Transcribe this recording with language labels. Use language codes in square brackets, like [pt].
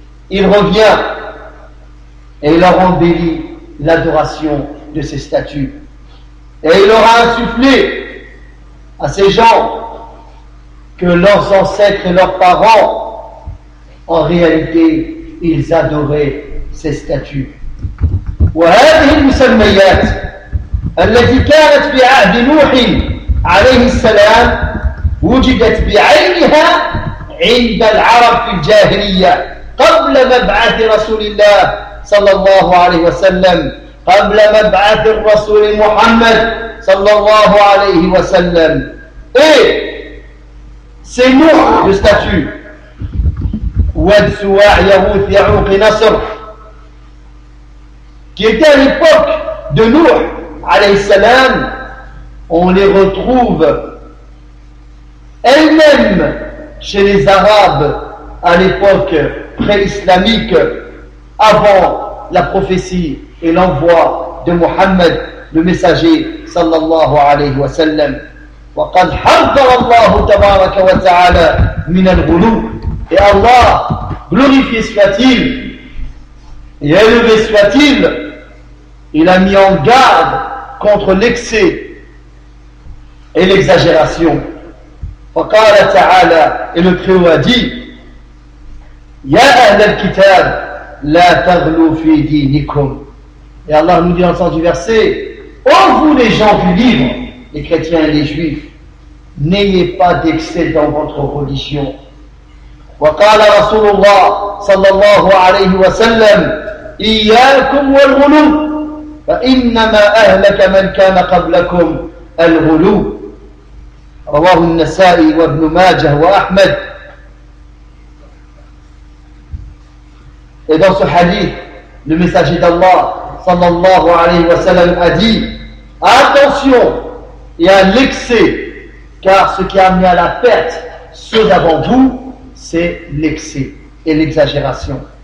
[fr] Il revient, et il leur embellit l'adoration de ses statues. Et il leur a insufflé à ces gens que leurs ancêtres et leurs parents, en réalité, ils adoraient ces statues. [ar] وهذه المسميات التي كانت في عهد نوح عليه السلام وجدت بعينها عند العرب في الجاهلية قبل مبعث رسول الله صلى الله عليه وسلم قبل مبعث الرسول محمد صلى الله عليه وسلم. [fr] Et ces noms de statues, Ouad, Souah, Yahouth, Ya'ouq et Nasr, qui étaient à l'époque de Nour, alayhi salam, on les retrouve elles-mêmes chez les Arabes à l'époque pré-islamique, avant la prophétie et l'envoi de Muhammad, le messager, sallallahu alayhi wa sallam. [ar] وقد حذر الله تبارك وتعالى من الغلو. [fr] Et Allah, glorifié soit-il et élevé soit-il, il a mis en garde contre l'excès et l'exagération. [ar] وقال تعالى, [fr] et le Très-Haut a dit, [ar] يا أهل الكتاب لا تغلو في دينكم. [fr] Et Allah nous dit dans le sens du verset, ô vous les gens du livre, les chrétiens et les juifs, n'ayez pas d'excès dans votre religion. [ar] وقال رسول الله صلى الله عليه وسلم إياكم والغلو فإنما أهلك من كان قبلكم الغلو. رواه النسائي وابن ماجه وأحمد. [fr] Et dans ce hadith, le messager d'Allah [ar] صلى الله عليه وسلم [fr] a dit, attention et à l'excès, car ce qui a amené à la perte ceux d'avant vous, c'est l'excès et l'exagération.